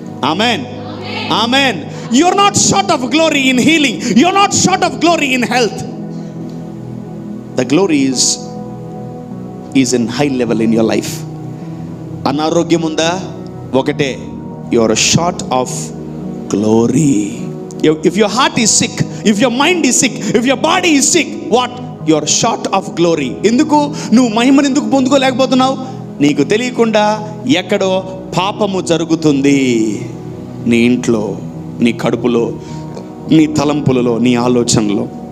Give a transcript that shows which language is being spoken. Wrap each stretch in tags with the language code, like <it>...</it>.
<en>Amen. Amen. You are not short of glory in healing. You are not short of glory in health. The glory is in high level in your life.</en> <te>అనారోగ్యం ఉందా?</te> <en>ఒకటే, you are short of glory. If your heart is sick, if your mind is sick, if your body is sick, what? You are short of glory.</en> <te>ఎందుకు నువ్వు మహిమను ఎందుకు పొందుకోలేకపోతున్నావు? నీకు తెలియకుండా ఎక్కడో పాపము జరుగుతుంది. నీ ఇంట్లో, నీ కడుపులో, నీ తలంపులలో, నీ ఆలోచనలో.</te>